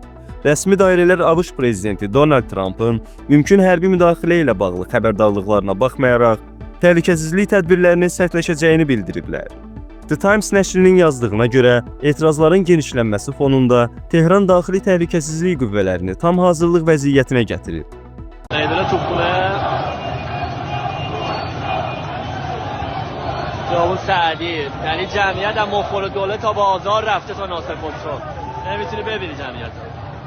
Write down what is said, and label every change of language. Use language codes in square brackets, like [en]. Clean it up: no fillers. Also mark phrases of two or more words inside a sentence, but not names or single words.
[az] Rəsmi dairələr ABŞ prezidenti Donald Trump'ın mümkün hərbi müdaxilə ilə bağlı xəbərdarlıqlarına baxmayaraq, təhlükəsizlik tədbirlərinin sərtləşəcəyini bildiriblər. The Times nəşrinin yazdığına görə, etirazların genişlənməsi fonunda Tehran daxili təhlükəsizlik qüvvələrini tam hazırlıq vəziyyətinə gətirib. [fa] خیابون سعدی، یعنی جمعیت از مخبر دوله تا بازار رفته تا ناصر خسرو. نمیتونی ببینی جمعیت.